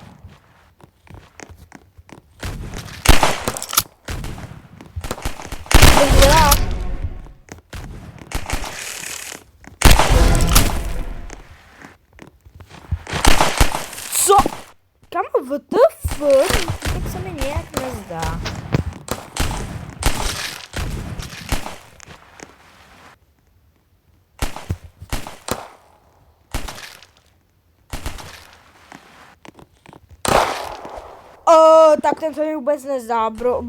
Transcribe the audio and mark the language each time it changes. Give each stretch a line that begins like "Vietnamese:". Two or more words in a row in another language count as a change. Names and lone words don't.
Czech: Co? Kamo,
English: what the fuck?
Czech: Tak se mi nějak nezdá. Tak ten se mi vůbec nezdá, bro.